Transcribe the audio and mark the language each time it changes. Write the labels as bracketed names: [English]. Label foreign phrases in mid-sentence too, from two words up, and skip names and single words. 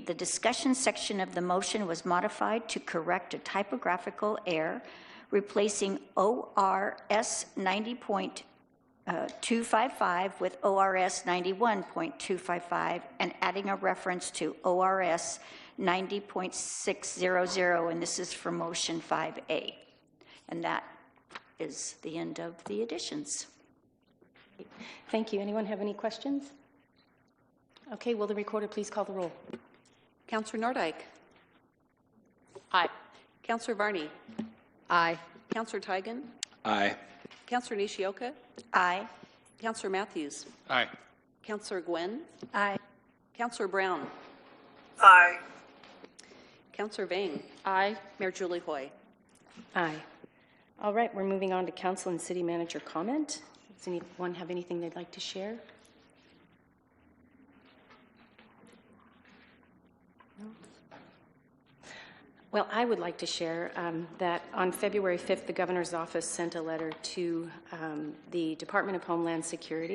[English] The discussion section of the motion was modified to correct a typographical error, replacing ORS 90.255 with ORS 91.255 and adding a reference to ORS 90.600, and this is for motion 5A. And that is the end of the additions. Thank you. Anyone have any questions? Okay, will the recorder please call the roll? Councilor Nordyke. Aye. Councilor Varney. Aye. Councilor Tigan. Aye. Councilor Nishioka. Aye. Councilor Matthews. Aye. Councilor Gwen. Aye. Councilor Brown. Aye. Councilor Vang. Aye. Mayor Julie Hoy. Aye. All right, we're moving on to council and city manager comment. Does anyone have anything they'd like to share? No? Well, I would like to share that on February 5th, the governor's office sent a letter to the Department of Homeland Security.